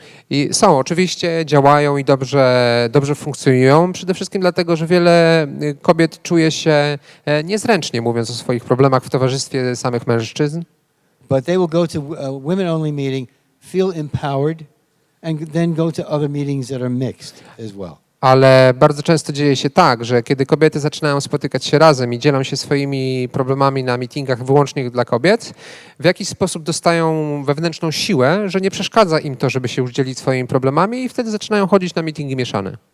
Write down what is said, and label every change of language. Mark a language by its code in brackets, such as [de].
[pl] I są, oczywiście działają i dobrze funkcjonują, przede wszystkim dlatego, że wiele kobiet czuje się niezręcznie, mówiąc o swoich problemach w towarzystwie samych mężczyzn. [en] But they will go to a women-only meeting, feel empowered, and then go to other meetings that are mixed as well. [pl] Ale bardzo często dzieje się tak, że kiedy kobiety zaczynają spotykać się razem i dzielą się swoimi problemami na meetingach wyłącznie dla kobiet, w jakiś sposób dostają wewnętrzną siłę, że nie przeszkadza im to, żeby się już dzielić swoimi problemami i wtedy zaczynają chodzić na meetingi mieszane.